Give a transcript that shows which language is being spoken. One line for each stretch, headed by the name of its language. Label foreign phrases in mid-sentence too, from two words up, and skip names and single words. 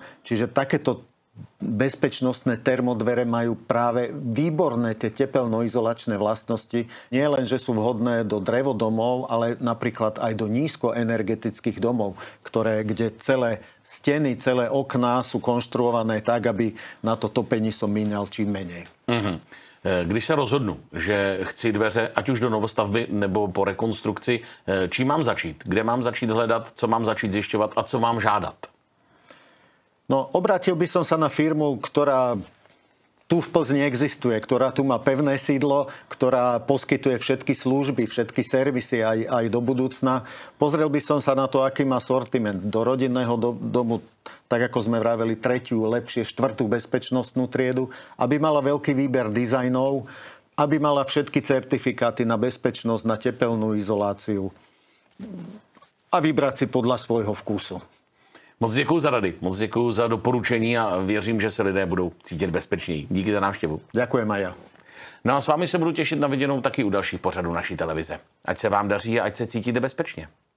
Slovak: Čiže takéto bezpečnostné termodvere majú práve výborné tie tepelnoizolačné vlastnosti. Nie len, že sú vhodné do drevodomov, ale napríklad aj do nízkoenergetických domov, kde celé steny, celé okná sú konštruované tak, aby na to topení som míňal čím menej.
Czech: Když se rozhodnu, že chci dveře, ať už do novostavby nebo po rekonstrukci, čím mám začít? Kde mám začít hledat? Co mám začít zjišťovat? A co mám žádat?
Slovak: No, obrátil by som sa na firmu, ktorá tu v Plzni existuje, ktorá tu má pevné sídlo, ktorá poskytuje všetky služby, všetky servisy aj do budúcna. Pozrel by som sa na to, aký má sortiment. Do rodinného domu, tak ako sme vraveli, 3., lepšie 4. bezpečnostnú triedu, aby mala veľký výber dizajnov, aby mala všetky certifikáty na bezpečnosť, na tepelnú izoláciu a vybrať si podľa svojho vkusu.
Czech: Moc děkuju za rady, moc děkuju za doporučení a věřím, že se lidé budou cítit bezpečněji. Díky za návštěvu.
Slovak: Ďakujem aj ja.
Czech: No a s vámi se budu těšit na viděnou taky u dalších pořadů naší televize. Ať se vám daří a ať se cítíte bezpečně.